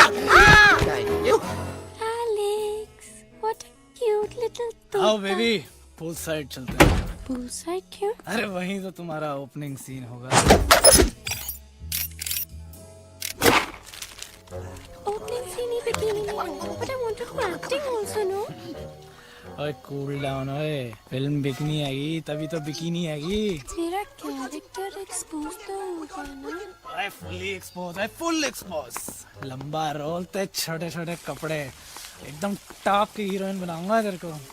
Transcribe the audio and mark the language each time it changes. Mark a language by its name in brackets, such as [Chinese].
[English] Alex, what a cute little [Hindi] आओ [English] toad. [Hindi] Baby, pool side चलते हैं। Poolside क्यों? अरे वहीं तो तुम्हारा ओपनिंग सीन होगा। [English] Opening scene [Hindi] ही bikini में होगा, [English] but I want to do acting also. [Hindi] ओए कूल डाउन ओए, फिल्म बिकनी आएगी तभी तो बिकिनी आएगी। तेरा कैरेक्टर एक्सपोज तो होगा ना? ओए फुल्ली एक्सपोज है, फुल एक्सपोज। लंबा रोल ते छोटे छोटे कपड़े, एकदम टॉप की हीरोइन बनाऊंगा तेरे को।